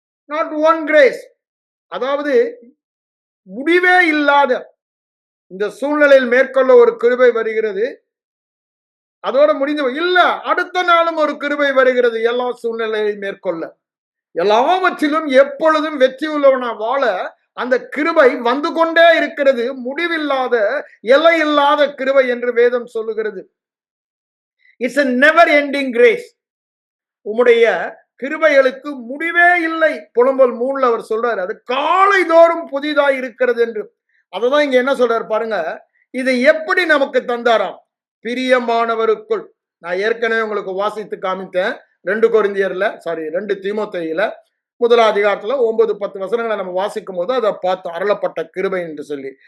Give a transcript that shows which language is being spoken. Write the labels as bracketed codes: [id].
[en] not one grace, [ta] அதாவது முடிவே இல்லாத இந்த சூழ்நிலையில் மேற்கொள்ள ஒரு கிருபை வருகிறது, அதோட முடிந்து இல்ல, அடுத்த நாளும் ஒரு கிருபை வருகிறது எல்லா சூழ்நிலையை மேற்கொள்ள. எல்லாவற்றிலும் எப்பொழுதும் வெற்றி உள்ளவனா வாழ அந்த கிருபை வந்து கொண்டே இருக்கிறது. முடிவில்லாத, எல்லை இல்லாத கிருபை என்று வேதம் சொல்லுகிறது. [en] It's a never ending grace. [ta] உம்முடைய கிருபைகளுக்கு முடிவே இல்லை. புலம்பல் 3 அவர் சொல்றாரு, அது காலை தோறும் புதிதாய் இருக்கிறது என்று. அததான் இங்க என்ன சொல்றாரு பாருங்க, இதை எப்படி நமக்கு தந்தாராம்? பிரியமானவருக்குள். நான் ஏற்கனவே உங்களுக்கு வாசித்து காமித்தேன். 2 தீமோத்தேயுல 1ஆம் அதிகாரத்துல 9-10 வசனங்களை நம்ம வாசிக்கும் போது அதை பார்த்தோம், அருளப்பட்ட கிருபை என்று சொல்லி.